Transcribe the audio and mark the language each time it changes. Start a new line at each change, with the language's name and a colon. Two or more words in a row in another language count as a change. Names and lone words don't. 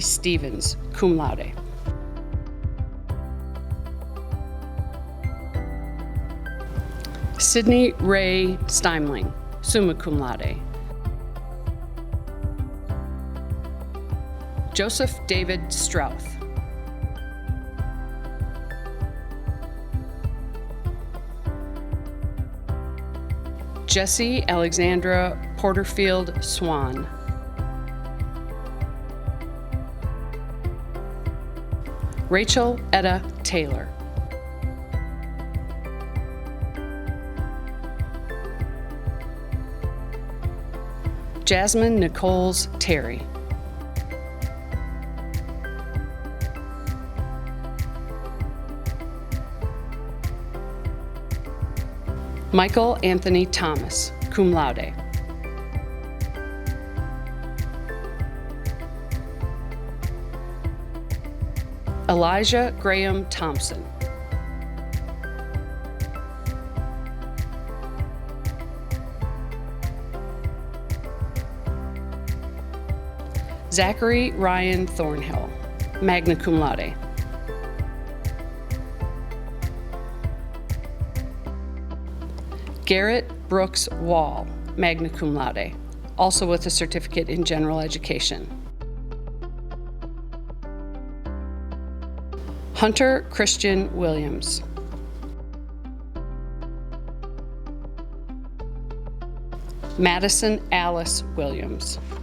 English: Stevens,
Latin: cum laude.
English: Sydney Ray Steimling,
Latin: summa cum laude.
English: Joseph David Strouth. Jessie Alexandra Porterfield Swan. Rachel Etta Taylor. Jasmine Nichols Terry. Michael Anthony Thomas,
Latin: cum laude.
English: Elijah Graham Thompson. Zachary Ryan Thornhill,
Latin: magna cum laude.
English: Garrett Brooks Wall,
Latin: magna cum laude,
English: also with a certificate in general education. Hunter Christian Williams. Madison Alice Williams.